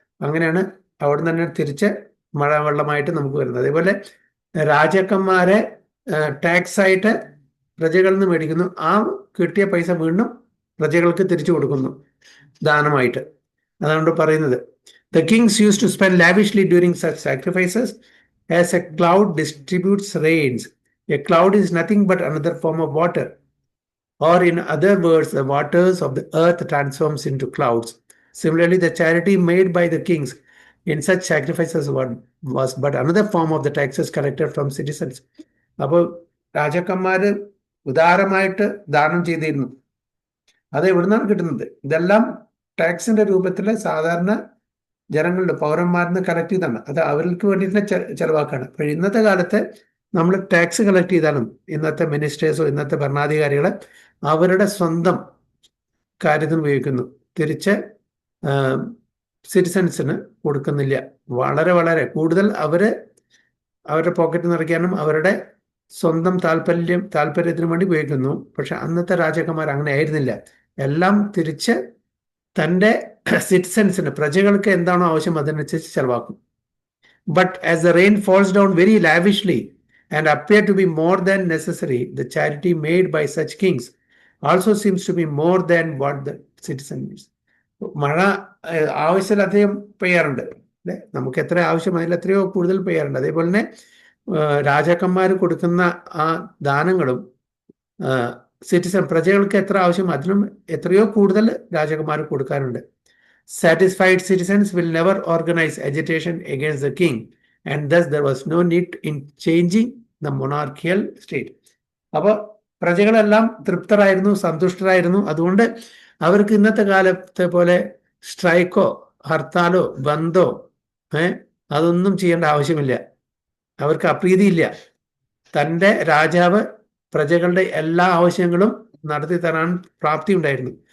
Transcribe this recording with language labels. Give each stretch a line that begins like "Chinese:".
Malayalam: അങ്ങനെയാണ് അവിടെ തന്നെ തിരിച്ച് മഴവെള്ളമായിട്ട് നമുക്ക് വരുന്നത്. അതേപോലെ രാജാക്കന്മാരെ ടാക്സ് ആയിട്ട് പ്രജകളിൽ നിന്ന് മേടിക്കുന്നു. ആ കിട്ടിയ പൈസ വീണ്ടും പ്രജകൾക്ക് തിരിച്ചു കൊടുക്കുന്നു ദാനമായിട്ട്. അതുകൊണ്ട് പറയുന്നത്
English: the kings used to spend lavishly during such sacrifices as a cloud distributes rains. A cloud is nothing but another form of water, or in other words, the waters of the earth transforms into clouds. Similarly, the charity made by the kings in such sacrifices was but another form of the taxes collected from citizens.
Malayalam: അപ്പോൾ രാജാക്കന്മാര് ഉദാരമായിട്ട് ദാനം ചെയ്തിരുന്നു. അത് എവിടുന്നാണ് കിട്ടുന്നത്? ഇതെല്ലാം ടാക്സിന്റെ രൂപത്തിൽ സാധാരണ ജനങ്ങളുടെ പൗരന്മാരിൽ കളക്ട് ചെയ്താണ്. അത് അവർക്ക് വേണ്ടിയിട്ടുള്ള ചെലവാക്കാണ്. അപ്പോൾ ഇന്നത്തെ കാലത്ത് നമ്മൾ ടാക്സ് കളക്ട് ചെയ്താലും ഇന്നത്തെ മിനിസ്റ്റേഴ്സോ ഇന്നത്തെ ഭരണാധികാരികളെ അവരുടെ സ്വന്തം കാര്യത്തിന് ഉപയോഗിക്കുന്നു, തിരിച്ച് സിറ്റിസൺസിന് കൊടുക്കുന്നില്ല. വളരെ വളരെ കൂടുതൽ അവരുടെ പോക്കറ്റ് നിറയ്ക്കാനും അവരുടെ സ്വന്തം താല്പര്യത്തിന് വേണ്ടി ഉപയോഗിക്കുന്നു. പക്ഷെ അന്നത്തെ രാജാക്കന്മാർ അങ്ങനെ ആയിരുന്നില്ല. എല്ലാം തിരിച്ച് തൻ്റെ സിറ്റിസൻസിന്, പ്രജകൾക്ക് എന്താണോ ആവശ്യം അതിനനുസരിച്ച് ചെലവാക്കും.
English: But as the rain falls down very lavishly and appear to be more than necessary, the charity made by such kings also seems to be more than what the citizen needs.
Malayalam: മഴ ആവശ്യത്തിലധികം പെയ്യാറുണ്ട് അല്ലെ, നമുക്ക് എത്ര ആവശ്യം അതിൽ എത്രയോ കൂടുതൽ പെയ്യാറുണ്ട്. അതേപോലെ തന്നെ രാജാക്കന്മാർ കൊടുക്കുന്ന ആ ദാനങ്ങളും പ്രജകൾക്ക് എത്ര ആവശ്യം അതിനും എത്രയോ കൂടുതൽ രാജാക്കന്മാർ കൊടുക്കാറുണ്ട്.
English: Satisfied citizens will never organize agitation against the king, and thus there was no need in changing the monarchical state.
Malayalam: അപ്പോൾ പ്രജകളെല്ലാം തൃപ്തരായിരുന്നു, സന്തുഷ്ടരായിരുന്നു. അതുകൊണ്ട് അവർക്ക് ഇന്നത്തെ കാലത്തെ പോലെ സ്ട്രൈക്കോ ഹർത്താലോ ബന്ധോ അതൊന്നും ചെയ്യേണ്ട ആവശ്യമില്ല. അവർക്ക് അപ്രീതിയില്ല. തൻ്റെ രാജാവ് പ്രജകളുടെ എല്ലാ ആവശ്യങ്ങളും നടത്തി തരാൻ പ്രാപ്തി ഉണ്ടായിരുന്നു.